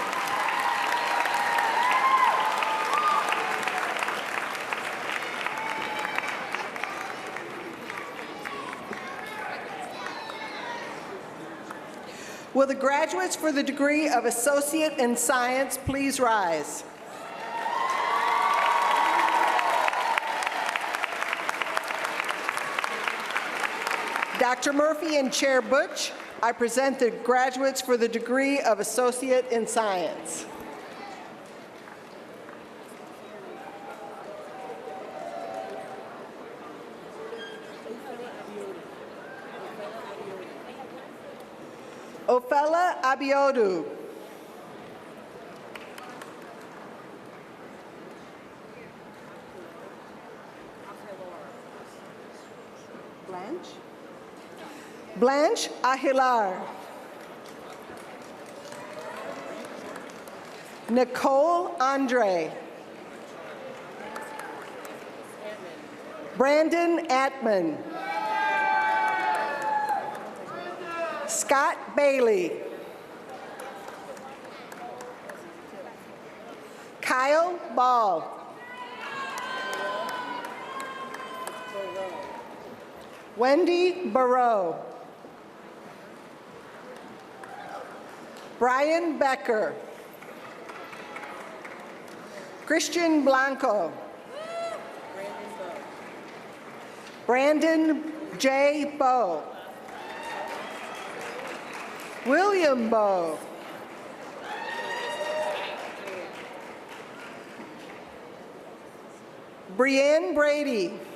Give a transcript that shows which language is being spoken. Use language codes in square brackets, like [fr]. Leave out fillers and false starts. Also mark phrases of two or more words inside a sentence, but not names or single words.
[en] Will the graduates for the degree of Associate in Science please rise? Dr. Murphy and Chair Butch, I present the graduates for the degree of Associate in Science. Ofela Abiodu. Blanche Ahilar. Nicole Andre. Brandon Atman. Scott Bailey. Kyle Ball. Wendy Barreau. Brian Becker. Christian Blanco. Brandon J. Bowe. William Bowe. Brienne Brady.